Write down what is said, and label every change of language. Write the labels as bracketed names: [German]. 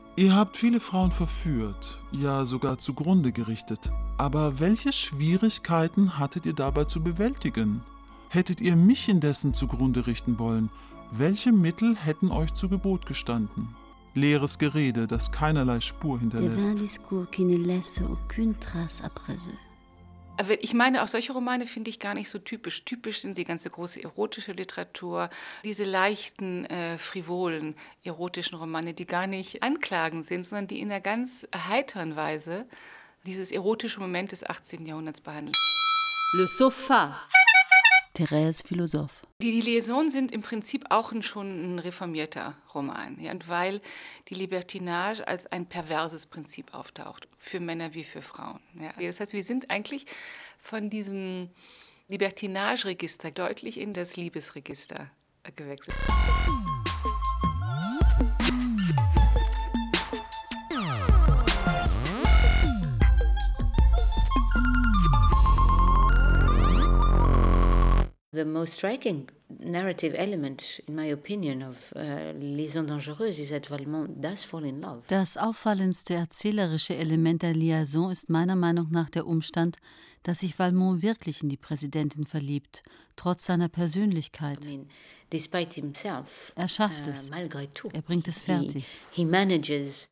[German] Ihr habt viele Frauen verführt, ja sogar zugrunde gerichtet. Aber welche Schwierigkeiten hattet ihr dabei zu bewältigen? Hättet ihr mich indessen zugrunde richten wollen, welche Mittel hätten euch zu Gebot gestanden? Leeres Gerede, das keinerlei Spur hinterlässt. [French] Der discours qui ne laisse aucune trace à présent. [German] Ich meine, auch solche Romane finde ich gar nicht so typisch. Typisch sind die ganze große erotische Literatur, diese leichten, frivolen erotischen Romane, die gar nicht anklagend sind, sondern die in einer ganz heiteren Weise dieses erotische Moment des 18. Jahrhunderts behandeln. [French] Le Sofa. Thérèse Philosophe. [German] Die Liaisons sind im Prinzip auch schon ein reformierter Roman. Ja, und weil die Libertinage als ein perverses Prinzip auftaucht, für Männer wie für Frauen. Ja. Das heißt, wir sind eigentlich von diesem Libertinage-Register deutlich in das Liebesregister gewechselt. [English] The most striking narrative element, in my opinion, of Liaisons Dangereuses is that Valmont does fall in love. [German] Das auffallendste erzählerische Element der Liaison ist meiner Meinung nach der Umstand, dass sich Valmont wirklich in die Präsidentin verliebt, trotz seiner Persönlichkeit. [English] I mean, despite himself, [German] er schafft es. [French] Tout, [German] er bringt es fertig. [English] He manages.